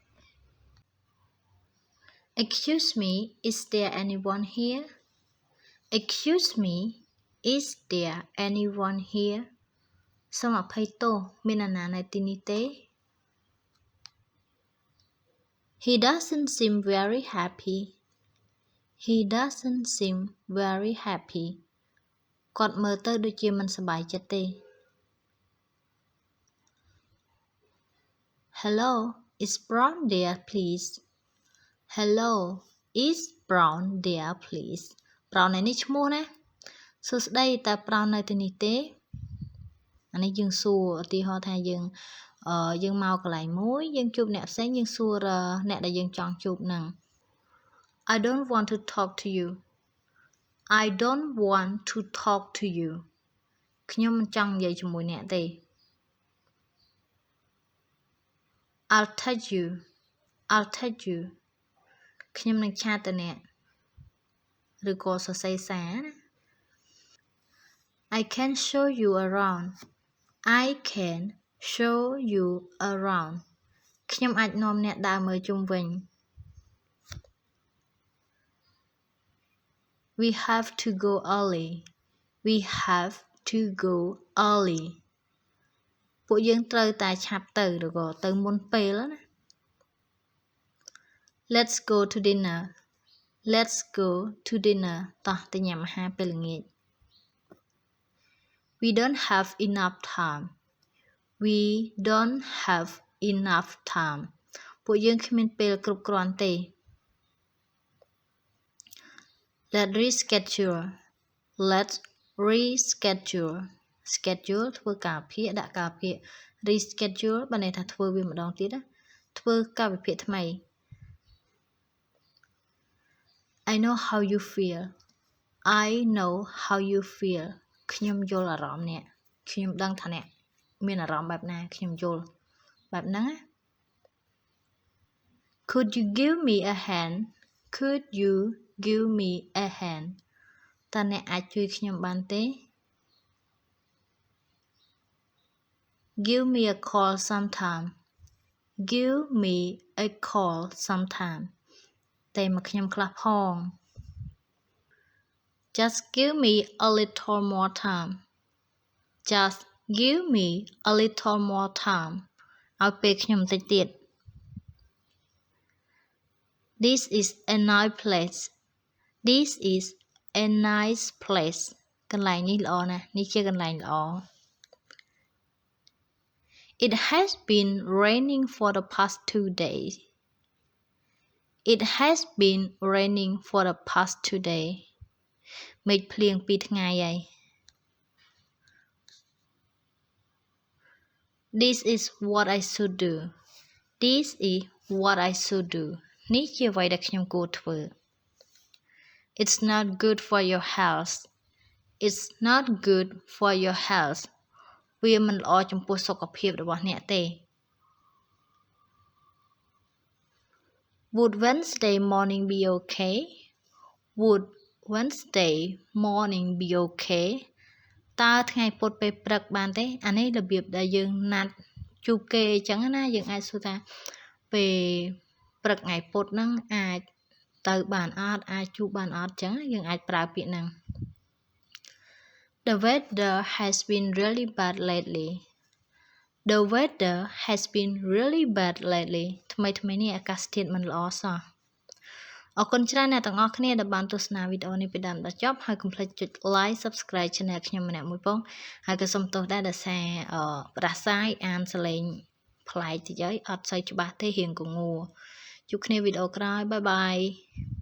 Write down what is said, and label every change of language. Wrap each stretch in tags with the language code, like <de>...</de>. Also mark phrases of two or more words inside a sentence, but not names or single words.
<en>Excuse me is there anyone here Excuse me is there anyone here</en> <km>សូមអភ័យទោសមាននរណានៅទីនេះទេ</km> <en>He doesn't seem very happy He doesn't seem very happy</en> <km>គាត់មើលទៅដូចជាមិនសប្បាយចិត្តទេ</km> <en>Hello is Brown there please Hello is Brown there please Brown</en> <km>នេះឈ្មោះណាសួស្ដីតើ Brown នៅទីនេះទេអានេះយើងសួរឧទាហរណ៍ថាយើងមកកន្លែងមួយយើងជួបអ្នកផ្សេងយើងសួរអ្នកដែលយើងចង់ជួបហ្នឹង</km> <en>I don't want to talk to you I don't want to talk to you</en> <km>ខ្ញុំមិនចង់និយាយជាមួយអ្នកទេ</km> <en>I'll touch you I'll touch you</en> <km>ខ្ញុំនឹងឆាតទៅអ្នកឬក៏សរសេរសារណា</km> <en>I can show you around I can show you around</en> <km>ខ្ញុំអាចនាំអ្នកដើរមើលជុំវិញ</km> <en>We have to go early We have to go early</en> <km>ពួកយើងត្រូវតែឆាប់ទៅឬក៏ទៅមុនពេលណា</km> <en>Let's go to dinner Let's go to dinner</en> <km>តោះទៅញ៉ាំអាហារពេលល្ងាច</km> <en>We don't have enough time We don't have enough time</en> <km>ពួកយើងគ្មានពេលគ្រប់គ្រាន់ទេ</km> <en>Let's reschedule Let's reschedule</en> <km>schedule ធ្វើកាលវិភាគដាក់កាលវិភាគ reschedule បានន័យថាធ្វើវាម្ដងទៀតណាធ្វើកាលវិភាគថ្មី</km> <en>I know how you feel I know how you feel</en> <km>ខ្ញុំយល់អារម្មណ៍អ្នកខ្ញុំដឹងថាអ្នកមានអារម្មណ៍បែបណាខ្ញុំយល់បែបហ្នឹងណា</km> <en>Could you give me a hand Could you give me a hand</en> <km>តើអ្នកអាចជួយខ្ញុំបានទេ</km> <en>Give me a call sometime Give me a call sometime</en> <km>តែមកខ្ញុំខ្លះផង</km> <en>Just give me a little more time Just give me a little more time</en> <km>ឲ្យពេលខ្ញុំបន្តិចទៀត</km> <en>This is a nice place This is a nice place</en> <km>កន្លែងនេះល្អណាស់នេះជាកន្លែងល្អ</km> <en>It has been raining for the past 2 days It has been raining for the past 2 days</en> <km>មេឃភ្លៀង2ថ្ងៃហើយ</km> <en>This is what I should do This is what I should do</en> <km>នេះជាអ្វីដែលខ្ញុំគួរធ្វើ</km> <en>It's not good for your health It's not good for your health</en> <km>វាមិនល្អចំពោះសុខភាពរបស់អ្នកទេ</km> <en>Would Wednesday morning be okay</en> <km>Would Wednesday morning be okay តើថ្ងៃពុធពេលព្រឹកបានទេអានេះរបៀបដែលយើងណាត់ជួបគេអញ្ចឹងណាយើងអាចសួរថាពេលព្រឹកថ្ងៃពុធហ្នឹងអាចទៅបានអត់អាចជួបបានអត់អញ្ចឹងយើងអាចប្រើពាក្យហ្នឹង</km> <en>The weather has been really bad lately The weather has been really bad lately</en> <km>ថ្មីនេះអាកាសធាតុមិនល្អសោះអរគុណច្រើនអ្នកទាំងអស់គ្នាដែលបានទស្សនាវីដេអូនេះពីដើមដល់ចប់ហើយកុំភ្លេចចុច</km> <en>like subscribe channel</en> <km>ខ្ញុំម្នាក់មួយផងហើយក៏សូមទោសដែរដោយសារផ្ដាសាយអានសលេងប្លែកតិចហើយអត់សូវច្បាស់ទេរៀងកងួរជួបគ្នាវីដេអូក្រោយបាយបាយ</km>